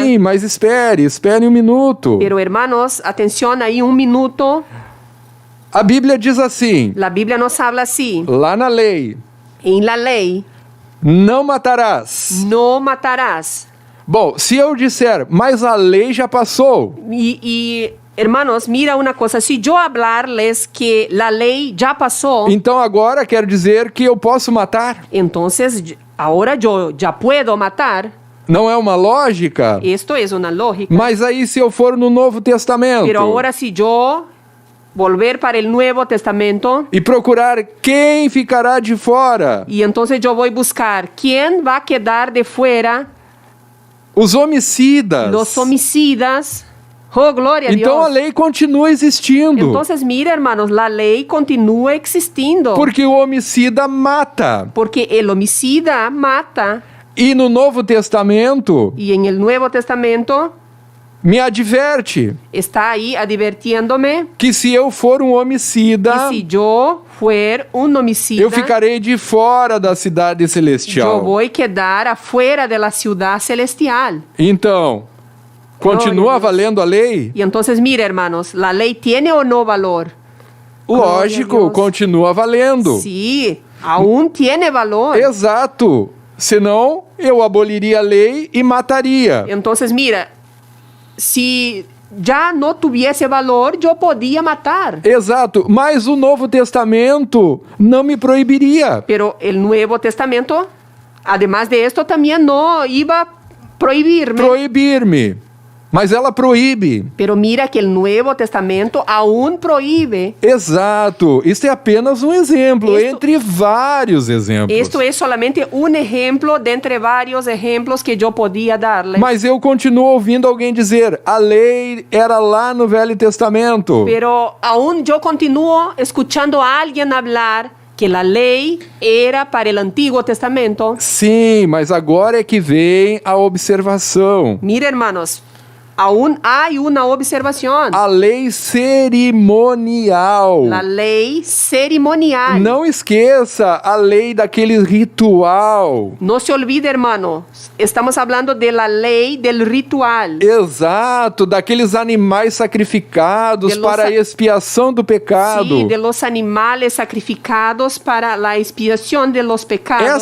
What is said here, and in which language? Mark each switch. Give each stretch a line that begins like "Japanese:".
Portuguese: Sim, mas espere um minuto.
Spanish: Pero hermanos, atención ahí un minuto.
Portuguese: A Bíblia diz assim,
Spanish: La Biblia nos habla así.
Portuguese: lá na lei,
Spanish: En la ley,
Portuguese: não matarás.
Spanish: no matarás.
Portuguese: Bom, se eu disser, mas a lei já passou,
Spanish: Y hermanos, mira una cosa. Si yo hablarles que la ley ya pasó,
Portuguese: então agora quer dizer que eu posso matar?
Spanish: entonces ahora yo ya puedo matar.
Portuguese: Não é uma lógica?
Spanish: Esto es una lógica.
Portuguese: Mas aí se eu for no Novo Testamento
Spanish: Pero ahora si yo volver para el Nuevo Testamento
Portuguese: e procurar quem ficará de fora,
Spanish: y entonces yo voy a buscar quién va a quedar de fuera,
Portuguese: os homicidas.
Spanish: los homicidas. Oh, gloria a
Portuguese: Então a
Spanish: Dios.
Portuguese: lei continua existindo.
Spanish: Entonces, mira, hermanos, la ley continúa existindo.
Portuguese: Porque o homicida mata.
Spanish: Porque el homicida mata.
Portuguese: E no Novo Testamento
Spanish: Y en el Nuevo Testamento
Portuguese: me adverte
Spanish: está ahí advirtiéndome
Portuguese: que se eu for um homicida,
Spanish: que si yo fuera un homicida,
Portuguese: eu ficarei de fora da cidade
Spanish: yo
Portuguese: celestial.
Spanish: voy a quedar afuera de la ciudad celestial.
Portuguese: Então, continua Glória a Deus. valendo a lei?
Spanish: Y entonces, mira, hermanos, ¿la ley tiene o no valor?
Portuguese: Lógico, Glória a Deus. continua valendo.
Spanish: Sí, aún tiene valor.
Portuguese: Exato. Senão, eu aboliria a lei e mataria.
Spanish: Entonces, mira, si ya no tuviese valor, yo podía matar.
Portuguese: Exato. Mas o Novo Testamento não me proibiria.
Spanish: Pero el Nuevo Testamento, además de esto, también no iba a prohibirme.
Portuguese: Proibir-me. Mas ela proíbe.
Spanish: Pero mira que el Nuevo Testamento aún prohíbe.
Portuguese: Exato. Isso é apenas um exemplo, Isto- entre vários exemplos.
Spanish: Esto es solamente un ejemplo de entre varios ejemplos que yo podía darle.
Portuguese: Mas eu continuo ouvindo alguém dizer, a lei era lá no Velho Testamento.
Spanish: Pero aún yo continúo escuchando a alguien hablar que la lei era para el Antiguo Testamento.
Portuguese: Sim, mas agora é que vem a observação.
Spanish: Mira, hermanos, aún hay una observación.
Portuguese: A lei cerimonial.
Spanish: La ley ceremonial.
Portuguese: Não esqueça a lei daquele ritual.
Spanish: No se olvide, hermano, estamos hablando de la ley del ritual.
Portuguese: Exato, daqueles animais sacrificados
Spanish: De los
Portuguese: para a sa- expiação do pecado.
Spanish: Sí, de los animales sacrificados para la expiación de los pecados.